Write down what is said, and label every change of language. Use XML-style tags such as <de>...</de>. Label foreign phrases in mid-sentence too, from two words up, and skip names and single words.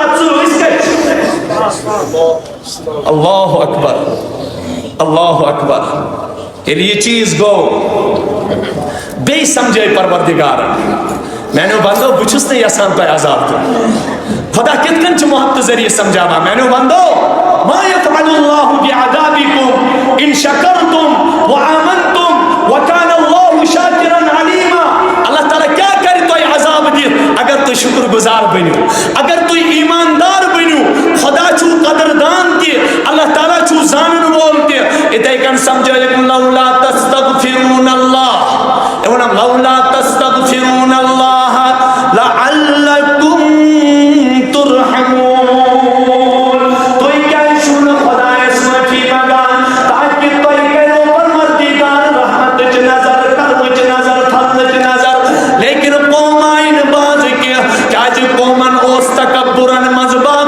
<ks>ژٕ أسۍ کتہِ چھِ</ks> <ar>اللہ اکبر اللہ اکبر</ar> <ks>ییٚلہِ یہ چیز گوٚو بیٚیہِ سمجھٲے پروردگارن میانیو بندو بہٕ چھُس نہٕ یژھان تۄہہِ عذاب دیُن خدا کِتھ کٔنۍ چھُ محبتہٕ ذریعہ سمجھاوان میانیو بندو</ks> <ar>ما يفعل الله بعذابكم ان شكرتم وآمنتم وكان الله شاكرا عليما</ar> <ks>اللہ تعالیٰ کیا کرِ تۄہہِ عذاب دِتھ اگر تُہۍ شکر گزار بٔنِو اگر تُہۍ ایماندار بٔنِو خدا چھُو قدردان تہِ اللہ تعالیٰ چھُو زانن وول تہِ اِتھے کٔنۍ سمجھٲیِکھ</ks> <ar>لولا تستغفرون اللہ</ar> <ks>وَنَم</ks> <ar>لولا تستغفرون اللہ لعلکم ترحمون</ar> <ks>تُہۍ کیٛازِ چھِو نہٕ خۄدایس معٲفی منٛگان تاکہِ تۄہہِ کٔرِو پروردگار رحمتٕچ نظر کرمٕچ نظر فضلٕچ نظر لیکن قوم آیہِ نہٕ باز کینٛہہ کیٛازِ قومن اوس تکبُرن منٛز</ks>